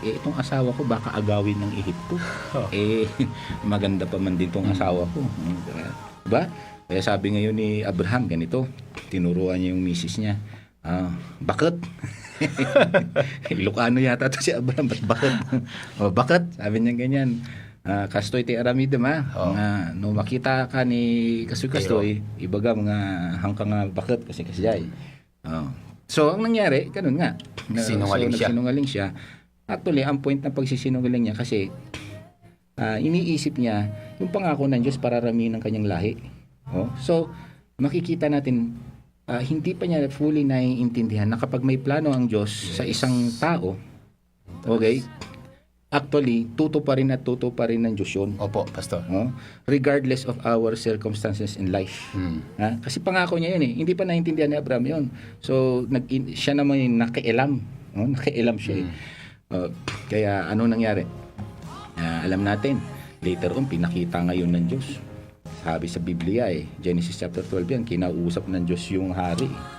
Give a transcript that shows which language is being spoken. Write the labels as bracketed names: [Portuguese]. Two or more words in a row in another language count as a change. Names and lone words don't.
[Filipino] Itong asawa ko baka agawin ng Ehipto. Maganda pa man din itong asawa ko. Diba? Kaya sabi ngayon ni Abraham ganito, tinuruan niya yung misis niya. Bakit? Ilocano yata to si Abraham. Bakit? Bakit? Sabi niya ganyan. [Iloko] Kastoy ti aramidem no makita ka ni kastoy ibaga mga hangkang [Filipino] bakit kasi [Iloko] kasjay. [Filipino] So, ang nangyari, ganun nga. Nagsinungaling siya. Actually, ang point ng pagsisinungaling niya kasi iniisip niya yung pangako ng Diyos para ramihin ng kanyang lahi. So, makikita natin, hindi pa niya fully naiintindihan na kapag may plano ang Diyos sa isang tao, [English] okay, actually, [Filipino] tuto pa rin ng Diyos yun. Opo, Pastor. [English] Regardless of our circumstances in life. [Filipino] Kasi pangako niya yun eh. Hindi pa naintindihan ni Abraham yun. So, siya naman yung nakialam. Nakialam siya eh. Kaya ano nangyari? Alam natin, later on, pinakita ngayon ng Diyos. Sabi sa Biblia Genesis chapter 12 yan, kinausap ng Diyos yung hari.